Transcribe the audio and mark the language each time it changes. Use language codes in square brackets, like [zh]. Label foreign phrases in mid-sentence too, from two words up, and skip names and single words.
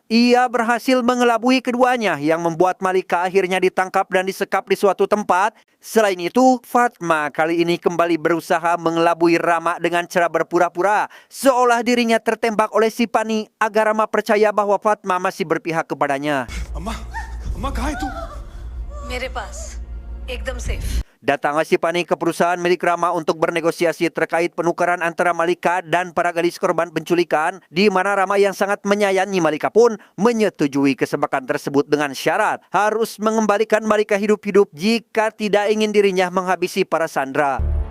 [id] Ia berhasil mengelabui keduanya yang membuat Malika akhirnya ditangkap dan disekap di suatu tempat. Selain itu, Fatma kali ini kembali berusaha mengelabui Rama dengan cara berpura-pura seolah dirinya tertembak oleh si Fani agar Rama percaya bahwa Fatma masih berpihak kepadanya. [hi] अम्मा अम्मा कहाँ है तू? मेरे पास एकदम सेफ [id] Datanglah si Pani ke perusahaan milik Rama untuk bernegosiasi terkait penukaran antara Malika dan para gadis korban penculikan, di mana Rama yang sangat menyayangi Malika pun menyetujui kesepakatan tersebut dengan syarat harus mengembalikan Malika hidup-hidup jika tidak ingin dirinya menghabisi para sandera.